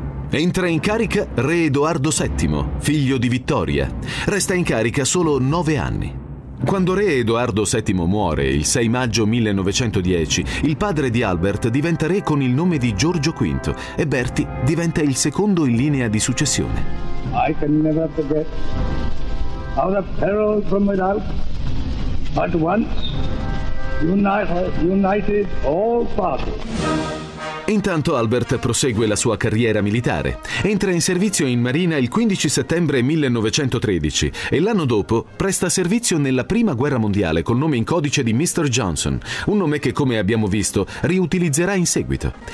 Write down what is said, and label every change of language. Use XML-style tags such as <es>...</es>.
<it>Entra in carica re Edoardo VII, figlio di Vittoria. Resta in carica solo 9 anni. Quando re Edoardo VII muore il 6 maggio 1910, il padre di Albert diventa re con il nome di Giorgio V e Bertie diventa il secondo in linea di successione.</it> <en>I can never forget how the peril from without, but once united all parties.</en> <it>Intanto Albert prosegue la sua carriera militare. Entra in servizio in Marina il 15 settembre 1913 e l'anno dopo presta servizio nella Prima Guerra Mondiale col nome in codice di Mr. Johnson, un nome che, come abbiamo visto, riutilizzerà in seguito.</it>